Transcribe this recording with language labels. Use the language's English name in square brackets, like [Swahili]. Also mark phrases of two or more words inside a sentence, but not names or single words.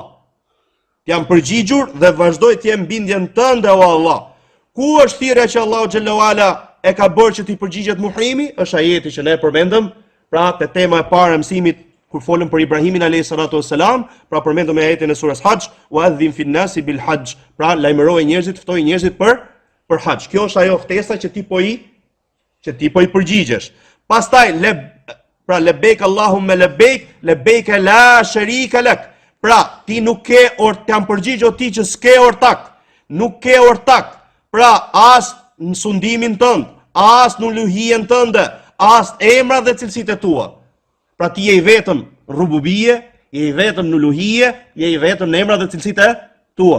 [Albanian] T'jam përgjigjur dhe vazhdoj t'jem bindjen tënde o Allah. Ku është thirrja që Allahu [Arabic] جل وعلا [Albanian] e ka bërë që t'i përgjigjet Muhrimi? Është ajeti që ne përmendëm, pra te tema e parë e mësimit kur folëm për Ibrahimin [Arabic] عليه الصلاة والسلام, [Albanian] pra përmendëm ajetin e surës Hajj, [Arabic] وأذن في الناس بالحج, [Albanian] pra lajmëroi njerëzit, ftoi njerëzit për hajj. Kjo është ajo ftesa që ti po i përgjigjesh. Pastaj pra [Arabic] لبيك اللهم لبيك لا شريك لك. [Albanian] Pra ti nuk ke t'jam përgjigj ti që s'ke ortak. Nuk ke ortak. Pra as në sundimin tënd, as në uluhien tënde, as emra dhe cilësitë tua. Pra ti je i vetëm rububie, je i vetëm në uluhie, je i vetëm në emra dhe cilësitë tua.